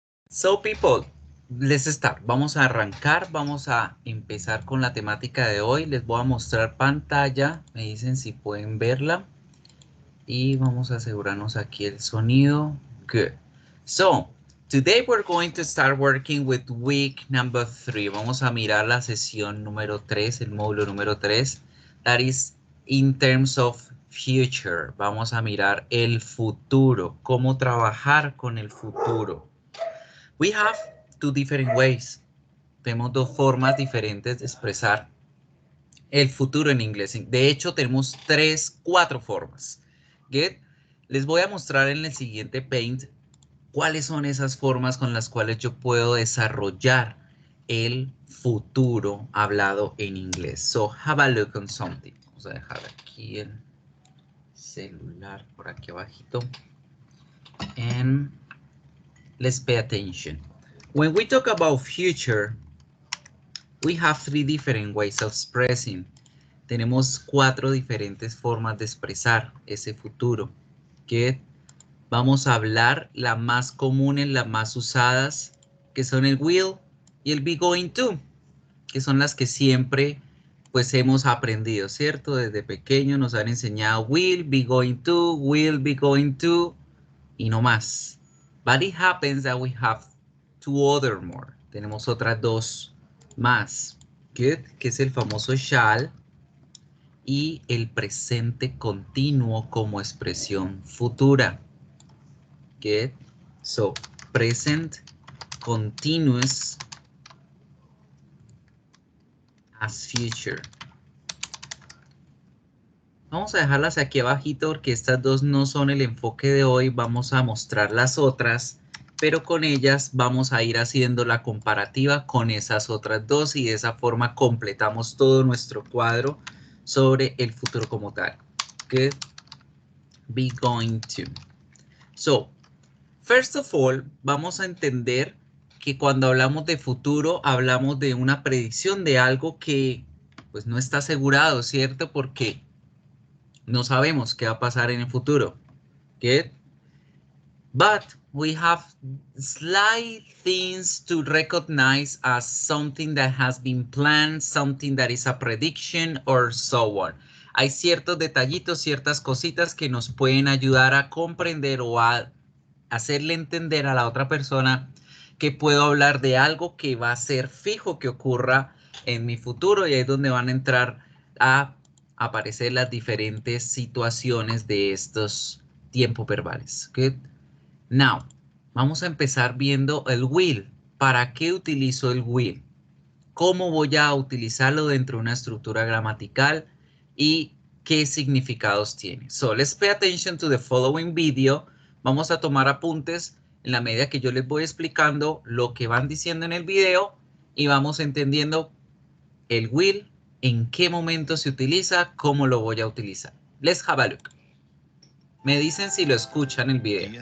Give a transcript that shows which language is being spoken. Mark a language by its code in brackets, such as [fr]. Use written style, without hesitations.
[en] So people, let's start. [es] Vamos a arrancar, vamos a empezar con la temática de hoy. Les voy a mostrar pantalla, me dicen si pueden verla y vamos a asegurarnos aquí el sonido. [en] Good. So, today we're going to start working with week number 3. [es] Vamos a mirar la sesión número 3, el módulo número 3. [en] That is in terms of future. [es] Vamos a mirar el futuro, cómo trabajar con el futuro. [en] We have two different ways. [es] Tenemos dos formas diferentes de expresar el futuro en inglés. De hecho, tenemos cuatro formas. Get? Les voy a mostrar en el siguiente paint cuáles son esas formas con las cuales yo puedo desarrollar el futuro hablado en inglés. [en] So, have a look on something. [es] Vamos a dejar aquí el celular por aquí abajito. [en] And let's pay attention. When we talk about future, we have three different ways of expressing. [es] Tenemos cuatro diferentes formas de expresar ese futuro. Que vamos a hablar las más comunes, las más usadas, que son el will y el be going to, que son las que siempre pues hemos aprendido, ¿cierto? Desde pequeño nos han enseñado will be going to y no más. [en] But it happens that we have two other more. [es] Tenemos otras dos más. [en] Good, [es] que es el famoso [en] shall [es] y el presente continuo como expresión futura. [en] Good. So, present continuous as future. [es] Vamos a dejarlas aquí abajito porque estas dos no son el enfoque de hoy. Vamos a mostrar las otras, pero con ellas vamos a ir haciendo la comparativa con esas otras dos y de esa forma completamos todo nuestro cuadro sobre el futuro como tal. [en] Good. [es] Be going to. [en] So, first of all, [es] vamos a entender que cuando hablamos de futuro, hablamos de una predicción de algo que pues no está asegurado, ¿cierto? Porque no sabemos qué va a pasar en el futuro. [en] Good. But we have slight things to recognize as something that has been planned, something that is a prediction, or so on. [es] Hay ciertos detallitos, ciertas cositas que nos pueden ayudar a comprender o a hacerle entender a la otra persona que puedo hablar de algo que va a ser fijo que ocurra en mi futuro, y ahí es donde van a entrar a aparecer las diferentes situaciones de estos tiempos verbales. [en] Good. [es] Now, vamos a empezar viendo el will. ¿Para qué utilizo el will? ¿Cómo voy a utilizarlo dentro de una estructura gramatical? ¿Y qué significados tiene? [en] So, let's pay attention to the following video. [es] Vamos a tomar apuntes en la medida que yo les voy explicando lo que van diciendo en el video y vamos entendiendo el will, en qué momento se utiliza, cómo lo voy a utilizar. [en] Let's have a look. [es] Me dicen si lo escuchan el video.